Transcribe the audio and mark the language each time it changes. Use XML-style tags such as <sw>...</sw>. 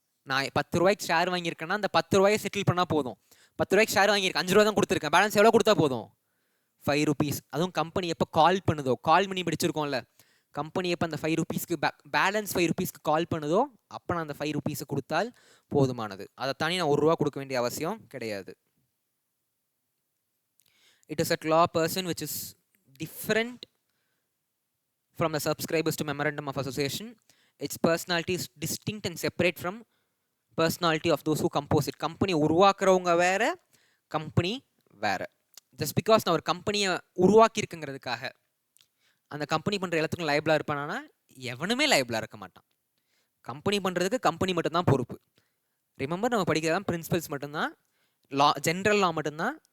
<ta>நான் 10 ரூபாய்க்கு ஷேர் வாங்கியிருக்கேன்னா அந்த 10 ரூபாயை செட்டில் பண்ணால் போதும். 10 ரூபாய்க்கு ஷேர் வாங்கியிருக்கேன், 5 ரூபா தான் கொடுத்துருக்கேன், பேலன்ஸ் எவ்வளோ கொடுத்தா போதும்? 5 rupees. அதுவும் கம்பெனி எப்போ கால் பண்ணுதோ, கால் பண்ணி படிச்சிருக்கோம்ல, கம்பெனி எப்போ அந்த 5 ரூபீஸ்க்கு பேலன்ஸ் 5 ரூபீஸ்க்கு கால் பண்ணுதோ அப்போ நான் அந்த 5 ரூபீஸை கொடுத்தால் போதுமானது. அதை தாண்டி நான் 1 ரூபா கொடுக்க வேண்டிய அவசியம் கிடையாது.</ta> <en>It is a law person which is different from the subscribers to memorandum of association. Its personality is distinct and separate from personality of those who compose it.</en> <ta>Company உருவாக்குறவங்க வேற, கம்பெனி வேற. ஜஸ்ட் பிகாஸ் நான் ஒரு கம்பெனியை உருவாக்கியிருக்குங்கிறதுக்காக அந்த company பண்ணுற எல்லாத்துக்கும் லைபிளாக இருப்பானா? எவனுமே லைபிளாக இருக்க மாட்டான். கம்பெனி பண்ணுறதுக்கு கம்பெனி மட்டும்தான் பொறுப்பு. ரிமெம்பர், நம்ம படிக்கிறதான் பிரின்சிபல்ஸ் மட்டும்தான், லா ஜென்ரல் லா மட்டும்தான்.</ta>